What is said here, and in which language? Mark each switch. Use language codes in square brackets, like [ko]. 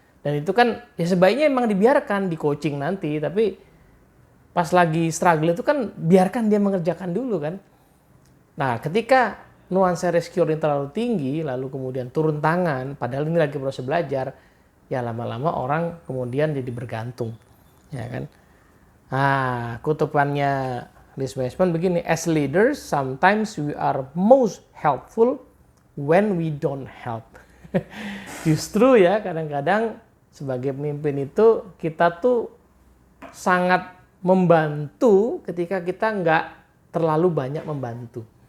[id] Dan itu kan ya sebaiknya emang dibiarkan di coaching nanti, tapi pas lagi struggle itu kan biarkan dia mengerjakan dulu kan. Nah, ketika nuansa rescue yang terlalu tinggi, lalu kemudian turun tangan, padahal ini lagi proses belajar, ya lama-lama orang kemudian jadi bergantung, ya kan. Nah, kutupannya Liz Wiseman begini, [en] as leaders, sometimes we are most helpful when we don't help. [id] Justru ya, kadang-kadang sebagai pemimpin itu, kita tuh sangat membantu ketika kita nggak terlalu banyak membantu.